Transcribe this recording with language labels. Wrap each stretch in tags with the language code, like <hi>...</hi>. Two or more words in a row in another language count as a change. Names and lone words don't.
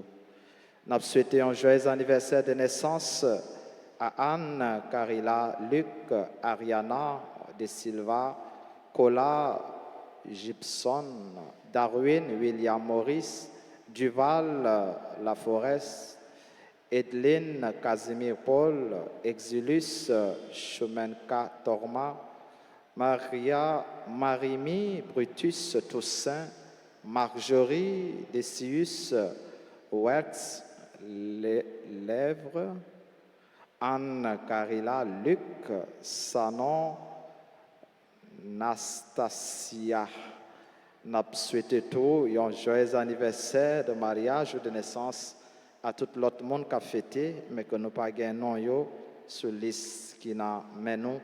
<fr>Nous souhaitons un joyeux anniversaire de naissance à Anne, Carilla, Luc, Ariana, De Silva, Cola Gibson, Darwin William Morris, Duval Laforest, Edlin Casimir Paul, Exilus Chemenka Torma, Maria Marimi Brutus Toussaint, Marjorie Decius Wertz Lèvres, Anne Carilla Luc, Sanon Nastasia. Nous souhaitons tout un joyeux anniversaire de mariage ou de naissance à tout l'autre monde qui a fêté, mais que nous pas gagnons sur la liste qui n'a nous.</fr>